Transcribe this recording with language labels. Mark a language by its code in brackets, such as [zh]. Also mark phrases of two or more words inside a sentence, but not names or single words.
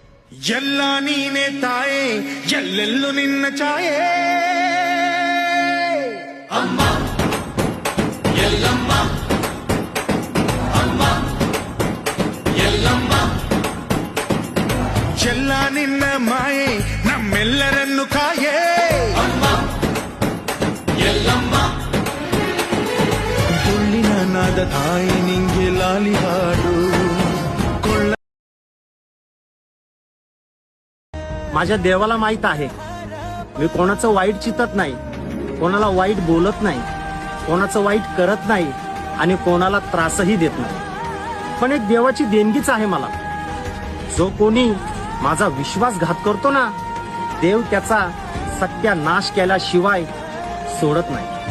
[kn] ಎಲ್ಲ ನೀನೆ ತಾಯೇ ಎಲ್ಲೆಲ್ಲೂ ನಿನ್ನ ಛಾಯೆ ಅಮ್ಮ ಎಲ್ಲಮ್ಮ ಅಮ್ಮ ಎಲ್ಲಮ್ಮ ಎಲ್ಲ ನಿನ್ನ ಮಾಯೆ ನಮ್ಮೆಲ್ಲರನ್ನು ಕಾಯೇ ಅಮ್ಮ ಎಲ್ಲಮ್ಮ ತುಳ್ಳಿನ ನಾದ ತಾಯಿ ನಿಂಗೆ ಲಾಲಿ ಹಾಡು [mr] माझ्या देवाला माहित आहे मी कोणाचं वाईट चितत नाही, कोणाला वाईट बोलत नाही, कोणाचं वाईट करत नाही आणि कोणाला त्रासही देत नाही. पण एक देवाची देणगीच आहे मला. जो कोणी माझा विश्वासघात करतो ना, देव त्याचा सत्यानाश केल्याशिवाय सोडत नाही.